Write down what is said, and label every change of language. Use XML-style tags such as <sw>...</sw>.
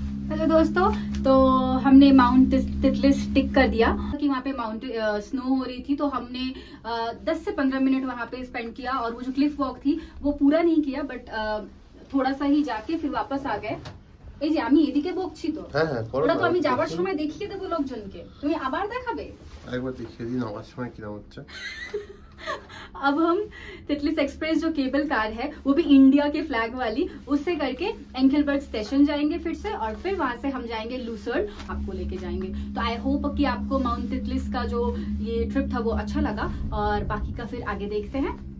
<hi>Hello दोस्तों, तो हमने माउंट तितलिस टिक कर दिया कि वहाँ पे स्नो हो रही थी, तो हमने 10 से 15 मिनट वहाँ पे स्पेंड किया। और वो जो क्लिफ वॉक थी वो पूरा नहीं किया, बट थोड़ा सा ही जाके फिर वापस आ गए।</hi> <bn>এই যে আমি এদিকে বকছি তো, ওটা তো আমি যাবার সময় দেখিয়ে দেবো লোকজনকে, তুমি আবার দেখাবে? একবার দেখিয়ে দিন আমার সময় কিরকম হচ্ছে।</bn> <hi>अब हम तितलिस एक्सप्रेस जो केबल कार है वो भी इंडिया के फ्लैग वाली, उससे करके एंकेलबर्ग स्टेशन जाएंगे फिर से, और फिर वहां से हम जाएंगे लूसर्न, आपको लेके जाएंगे। तो आई होप कि आपको माउंट तितलिस का जो ये ट्रिप था वो अच्छा लगा, और बाकी का फिर आगे देखते हैं।</hi>